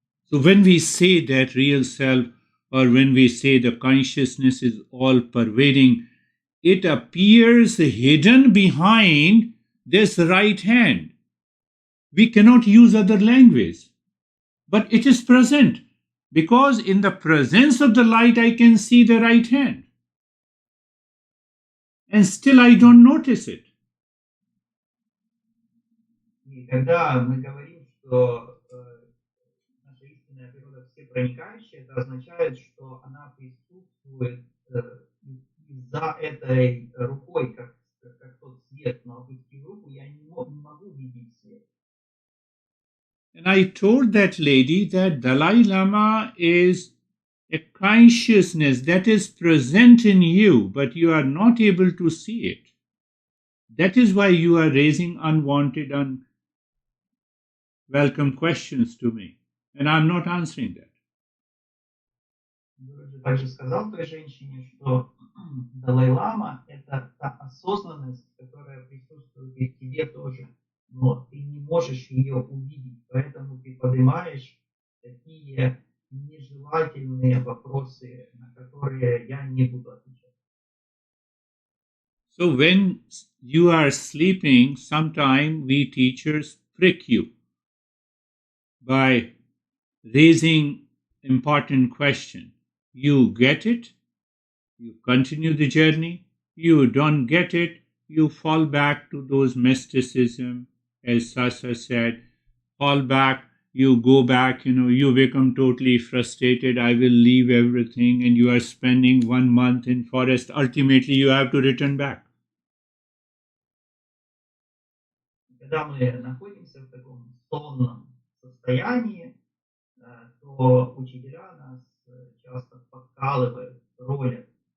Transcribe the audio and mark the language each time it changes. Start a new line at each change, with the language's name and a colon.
English: So when we say that real self, or when we say the consciousness is all pervading, it appears hidden behind this right hand. We cannot use other language, but it is present because in the presence of the light I can see the right hand, and still I don't notice it.
Russian: И когда мы говорим, что наша истинная природа всепроникающая, это означает, что она присутствует за этой рукой, как тот свет, но опустив руку, я не могу видеть свет.
English: And I told that lady that Dalai Lama is a consciousness that is present in you, but you are not able to see it. That is why you are raising unwanted, unwelcome questions to me, and I'm not answering that.
Russian: Гуруджи также сказал той женщине, что Далай-лама – это та осознанность, которая присутствует и в тебе тоже, но ты не можешь ее увидеть, поэтому ты поднимаешь такие нежелательные вопросы, на которые я не буду отвечать.
English: So when you are sleeping, sometime we teachers trick you by raising important question. You get it, you continue the journey. You don't get it, you fall back to those mysticism, as Sasa said, fall back, you go back, you become totally frustrated. I will leave everything, and you are spending 1 month in forest. Ultimately, you have to return back.
Russian: Когда мы находимся в таком сонном состоянии, то учителя нас часто подкалывают, троллят.